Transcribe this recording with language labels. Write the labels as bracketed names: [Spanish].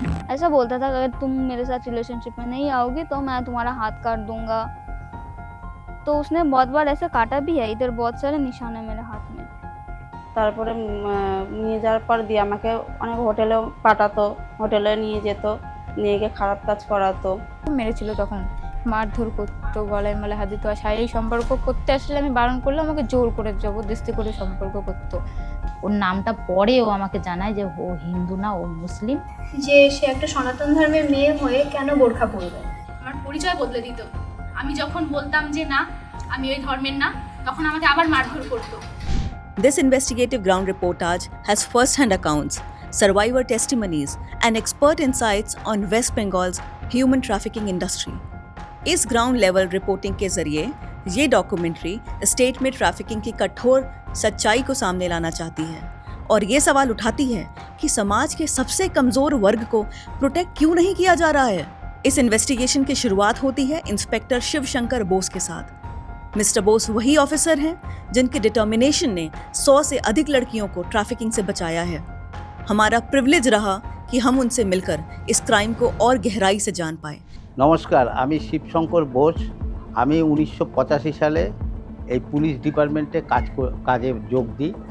[Hindi] ऐसा बोलता था अगर तुम मेरे साथ रिलेशनशिप में नहीं आओगी तो मैं तुम्हारा हाथ काट दूंगा। तो उसने बहुत बार ऐसे काटा भी है, इधर बहुत सारे निशान है मेरे हाथ में। [Bangla] তারপরে নিয়ে যাওয়ার পর দিয়ে আমাকে অনেক হোটেলেও পাঠাতো, হোটেলে নিয়ে যেত, নিয়ে গিয়ে খারাপ কাজ করাতো। মেরেছিল তখন, মারধর করতো, গলায় মালা হাত দিত। আর শারীরিক সম্পর্ক করতে আসলে আমি বারণ করলে আমাকে জোর করে জবরদস্তি করে সম্পর্ক করতো। ওর নামটা পরে ও আমাকে জানায় যে ও হিন্দু না, ও মুসলিম। যে সে একটা সনাতন ধর্মের মেয়ে হয়ে কেন বোরখা পরবে। আমার পরিচয় বদলে দিত। আমি যখন বলতাম যে না আমি ওই ধর্মের না, তখন আমাকে আবার মারধর করতো। [English] This investigative ground reportage has first-hand accounts, survivor testimonies, and expert insights on West Bengal's human trafficking industry. [Hindi] इस ग्राउंड लेवल रिपोर्टिंग के जरिए ये डॉक्यूमेंट्री स्टेट में ट्रैफिकिंग की कठोर सच्चाई को सामने लाना चाहती है और ये सवाल उठाती है कि समाज के सबसे कमजोर वर्ग को प्रोटेक्ट क्यों नहीं किया जा रहा है। इस इन्वेस्टिगेशन की शुरुआत होती है इंस्पेक्टर शिव शंकर बोस के साथ। मिस्टर बोस वही ऑफिसर हैं जिनके डिटर्मिनेशन ने 100 से अधिक लड़कियों को ट्रैफिकिंग से बचाया है। हमारा प्रिविलेज रहा कि हम उनसे मिलकर इस क्राइम को और गहराई से जान पाए। [Bangla] নমস্কার, আমি শিবশঙ্কর বোস। আমি 1985 সালে এই পুলিশ ডিপার্টমেন্টে কাজে যোগ দিই।